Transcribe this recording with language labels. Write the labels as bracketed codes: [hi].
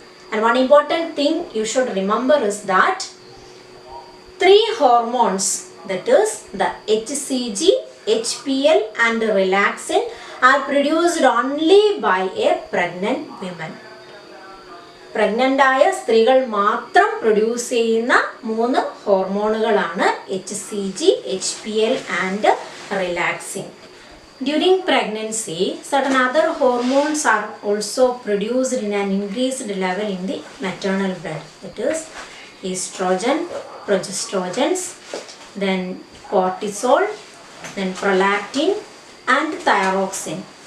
[en] And one important thing you should remember is that 3 hormones, that is the HCG, HPL and relaxin, are produced only by a pregnant woman. [ml] Pregnant ആയ സ്ത്രീകൾ മാത്രം produce ചെയ്യുന്ന 3 ഹോർമോണുകളാണ് HCG, HPL and relaxin. [en] During pregnancy, certain other hormones are also produced in an increased level in the maternal blood. That is estrogen, progestogens, then cortisol, then prolactin and thyroxine.